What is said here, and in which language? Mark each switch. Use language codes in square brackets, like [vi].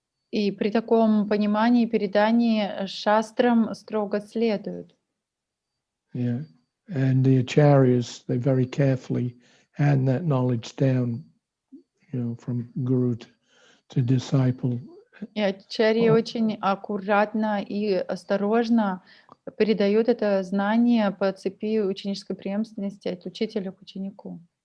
[ru] И при таком понимании и передании шастрам строго следуют. [en] Yeah, and the acharyas, they very carefully hand that knowledge down, from guru to disciple. [ru] И ачарьи очень аккуратно и осторожно передают это знание по цепи ученической преемственности от учителя к ученику.